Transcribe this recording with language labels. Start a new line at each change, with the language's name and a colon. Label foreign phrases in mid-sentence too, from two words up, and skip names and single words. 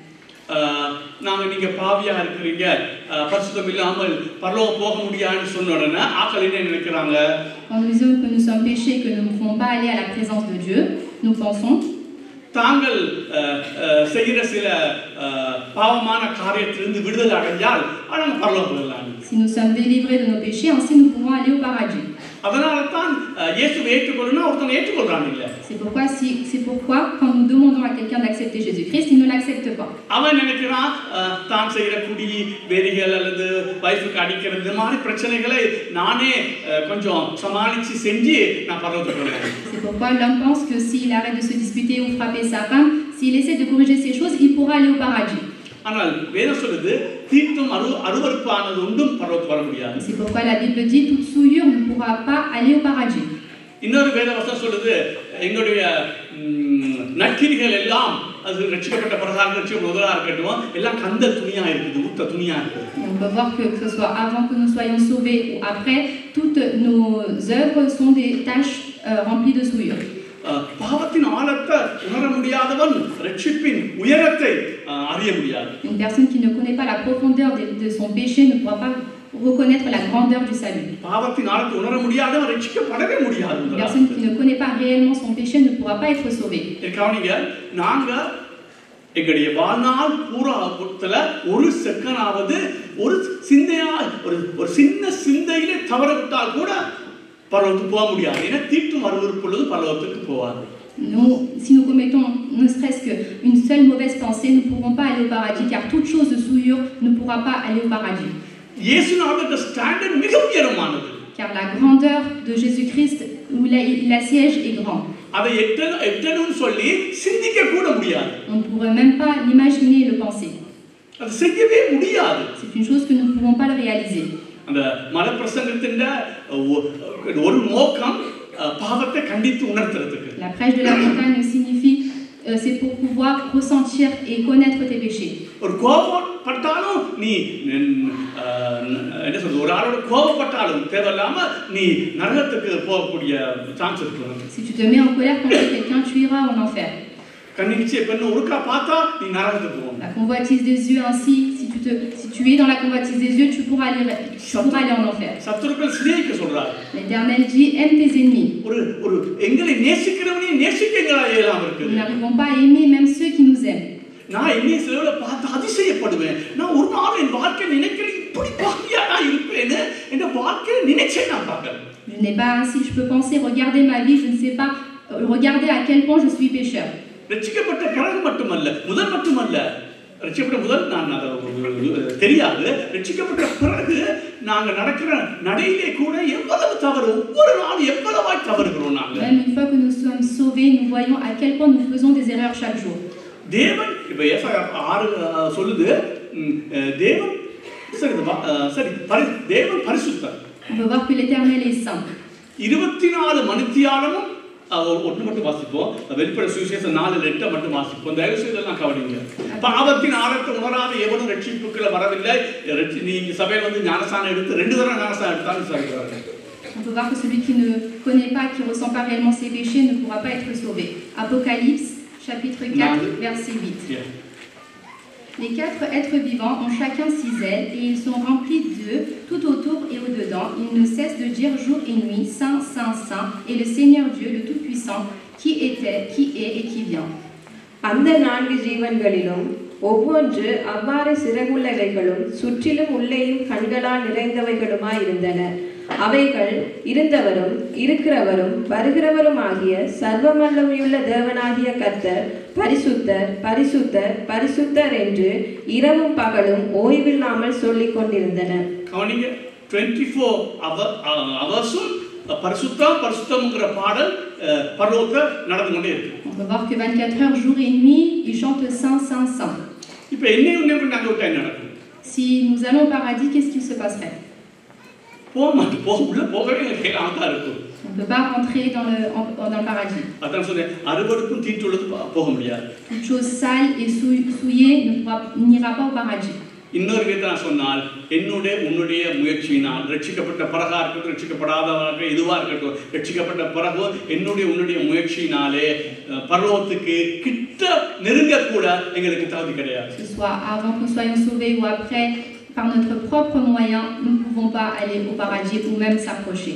Tamil: நாங்க நீங்க பாவியா இருக்கிறீங்க, பரிசுத்தம் இல்லாமல் பரலோகம் போக முடியாதுன்னு சொன்ன உடனே ஆட்கள் என்ன நினைக்கிறாங்க?
French: Quand nous disons que nous sommes péchés et que nous ne pouvons pas aller à la présence de Dieu, nous pensons
Tamil: தாங்கள் செய்கிற சில பாவமான காரியத்திலிருந்து விடுதலை அடைஞ்சால் நம்ம பரலோகம் போகலாம்.
French: Si nous sommes délivrés de nos péchés, ainsi nous pourrons aller au paradis.
Tamil: அதனால தான் இயேசுவை ஏற்றுக்கொள்ளணும் ஒருத்தன் ஏற்றுக்கொள்றான் இல்ல.
French: C'est pourquoi quand nous demandons à quelqu'un d'accepter Jésus-Christ, il ne l'accepte pas.
Tamil: அவன் நினைக்கிறான் தான் செய்யற குடி வெறிகள் அல்லது வைஃப்க்கு அடிக்கிறது இந்த மாதிரி பிரச்சனைகளை நானே கொஞ்சம் சமாளிச்சு செஞ்சு நான் பரலோகத்துக்கு போறேன்.
French: C'est pourquoi l'homme pense que s'il arrête de se disputer ou frapper sa femme, s'il essaie de corriger ces choses, il pourra aller au paradis.
Tamil: ஆனால் வேதம் சொல்லுது தீட்டும் அருவருப்பானது ஒன்றும் பரலோகத்துக்கு வர முடியாது.
French: C'est pourquoi la Bible dit toute souillure ne pourra pas aller au paradis.
Tamil: இன்னொரு வேத வசனம் சொல்லுது எங்களுடைய நற்கிரிகள் எல்லாம் அது ரட்சிக்கப்பட்ட பிரகாரம் ரட்சிக்கப்பட்ட முதலா இருக்கட்டும் எல்லாம் கந்த துணியா இருக்குது, ஊத்த துணியா இருக்குது.
French: On peut voir que ce soit avant que nous soyons sauvés ou après, toutes nos œuvres sont des tâches remplies de souillure.
Tamil: பாவத்தின் ஆழத்தை உணர முடியாதவன் ரட்சிப்பின் உயரத்தை அறிய முடியாது.
French: Une personne qui ne connaît pas la profondeur de son péché ne pourra pas reconnaître la grandeur du salut.
Tamil: பாவத்தின் ஆழத்தை உணர முடியாதவன் ரட்சிக்கப்படவே முடியாது.
French: Une personne qui ne connaît pas réellement son péché ne pourra pas être sauvée.
Tamil: கவனிங்க, நாங்க எங்களுடைய வாழ்நாள் பூராத்துல ஒரு செகண்டாவது ஒரு சிந்தையா ஒரு சின்ன சிந்தையிலே தவறவிட்டால் கூட பரலோகத்துக்கு போக முடியாது. ஏன்னா தீட்டும் அருவருப்புள்ளது பரலோகத்துக்கு போகாது.
French: Si nous commettons ne serait-ce qu'une seule mauvaise pensée, nous ne pourrons pas aller au paradis, car toute chose de souillure ne pourra pas aller au paradis.
Tamil: இயேசுநாதர் ஸ்டாண்டர்ட் மிக உயரமானது.
French: Car la grandeur de Jésus-Christ où il assiège est grande.
Tamil: அதை எட்டணும்னு சொல்லி சிந்திக்க கூட முடியாது.
French: On ne pourrait même pas l'imaginer et le penser.
Tamil: அது செய்யவே முடியாது.
French: C'est une chose que nous ne pouvons pas le réaliser.
Tamil: அந்த மலப்பிரசங்கத்தின் ஒரு நோக்கம் பாவத்தை கண்டித்து உணர்த்துறதுக்கு.
French: La prêche de la montagne signifie c'est pour pouvoir ressentir et connaître tes péchés.
Tamil: ஒரு கோபப்பட்டாலும் நீ என்ன சொல்றது, ஒரு ஆளோட கோபப்பட்டாலும் தேவையில்லாம நீ நரகத்துக்கு போகக்கூடிய சான்ஸ் இருக்கு.
French: Si tu te mets en colère contre quelqu'un, tu iras en enfer.
Tamil: கண்ணிச்சே பெண்ணு ஒருக்கா பார்த்தா நீ நரகத்துக்கு போவ.
French: La convoitise des yeux ainsi, si tu es dans la convoitise des yeux, tu pourras aller en enfer.
Tamil: சத்துருக்கள் சிநேகிக்க சொல்றார்.
French: L'Éternel dit aime tes ennemis.
Tamil: ஒரு எங்களை நேசிக்கிறவனே நேசிக்க எங்களால இயலாம இருக்கு.
French: Nous n'arrivons pas à aimer même ceux qui nous aiment.
Tamil: நான் என்னைய சிலவளை பார்த்து அதிசயப்படுவேன். நான் ஒரு நாள் என் வாழ்க்கை நினைக்கிறேன் இப்படி பாக்கியா நான் இருப்பேன்னு என் வாழ்க்கையை நினைச்சே நான் பார்க்கிறேன்.
French: Je n'ai pas ainsi, je peux penser, regarder ma vie, je ne sais pas, regarder à quel point je suis pécheur.
Tamil: ரட்சிக்கப்பட்ட பிறகு மட்டுமல்ல, முதல் மட்டுமல்ல, ரட்சிக்கப்பட்ட முதல் நான் தெரியாது. ரட்சிக்கப்பட்ட பிறகு நாங்க நடக்கிற நடையிலே கூட எவ்வளவு தவறு, ஒவ்வொரு நாளும் எவ்வளவாய் தவறுகிறோம் நாங்க.
French: Même une fois que nous sommes sauvés, nous voyons à quel point nous faisons des erreurs chaque jour.
Tamil: தேவன் இப்ப ஏசாயா 6 சொல்லுது, தேவன் தேவன் பரிசுத்தர்.
French: On peut voir que l'Éternel est saint.
Tamil: 24 மணித்தியாலமும் ஒன்று மட்டும் வாசிப்போம். வெளிப்படை சுவிசேஷம் 4:8 மட்டும் வாசிப்போம். தயவு செய்து எல்லாம் கவனிங்க. பாவத்தின் ஆழத்தை உணராத எவனும் ரட்சிப்புக்குள்ள வரவில்லை. நீங்க சபையில வந்து ஞானஸ்தானம் எடுத்து 2 தடவை ஞானஸ்தானம் எடுத்தாலும் சொல்றாங்க.
French: On peut peut voir que celui qui ne connaît pas, qui ne ressent pas réellement ses péchés, ne pourra pas être sauvé. Apocalypse, chapitre 4, verset 8. Yeah. Les 4 êtres vivants ont chacun 6 ailes et ils sont remplis d'eux tout autour et au-dedans. Ils ne cessent de dire jour et nuit, Saint, Saint, Saint, et le Seigneur Dieu, le Tout-Puissant, qui était, qui est et qui vient.
Tamil: அந்த 4 ஜீவன்களிலும் ஒவ்வொன்று அவ்வாறு சிறகுள்ளவைகளும் சுற்றிலும் உள்ளேயும் கண்களால் நிறைந்தவைகளுமாய் இருந்தன. அவைகள் இருந்தவரும் இருக்கிறவரும் வருகிறவரும் ஆகிய சர்வவல்லமையுள்ள தேவனாகிய கர்த்தர் பரிசுத்தர் பரிசுத்தர் பரிசுத்தர் என்று இரவும் பகலும் ஓய்வில்லாமல் சொல்லிக் கொண்டிருந்தன. 24 hours பரிசுத்தம் பரிசுத்தம்ங்கற பாடல் பரலோகத்துல நடந்து கொண்டே இருக்கு.
French: On peut voir que 24 heures jour et nuit, ils chantent Saint, Saint, Saint.
Tamil: இப்போ என்னையும் நாங்க விட்டா என்ன நடக்கும்?
French: Si nous allons au paradis, qu'est-ce qu'il se passerait?
Tamil: உள்ள போகவே கேட்காம இருக்கும்.
French: On ne peut pas rentrer dans le paradis.
Tamil: அதான் சொல்றேன் அறுவடுக்கும் தீட்டுள்ளது போக முடியாது.
French: Toute chose sale et souillée n'ira pas au paradis.
Tamil: இன்னொரு விதத்தை நான் சொன்னால் என்னுடைய உன்னுடைய முயற்சியினால் ரட்சிக்கப்பட்ட பிறகா இருக்கட்டும் ரட்சிக்கப்படாதவர்கள் எதுவாக இருக்கட்டும் ரட்சிக்கப்பட்ட பிறகு என்னுடைய உன்னுடைய முயற்சியினாலே பரலோகத்துக்கு கிட்ட நெருங்க கூட எங்களுக்கு தகுதி கிடையாது.
French: Que ce soit avant que nous soyons sauvés ou après, par notre propre moyen, nous ne pouvons pas aller au paradis ou même s'approcher.